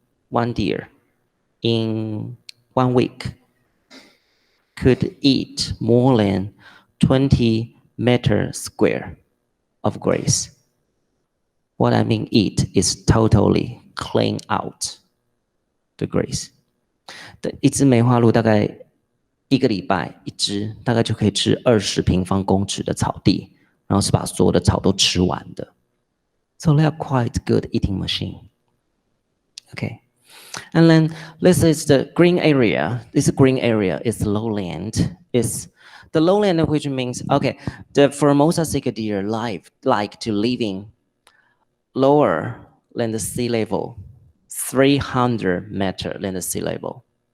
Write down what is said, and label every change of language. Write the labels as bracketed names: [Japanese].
[English] One deer in 1 week could eat more than 20 meters square of grass. What I mean eat is totally clean out the grass. [Chinese] 一只梅花鹿大概1个礼拜一只，大概就可以吃20平方公尺的草地，然后是把所有的草都吃完的。 [English] So they are quite good eating machine. Okay. And then this is the green area. This green area is lowland. Is the lowland, which means, okay, the Formosan Sika deer like to living lower than the sea level, 300 meters than the sea level.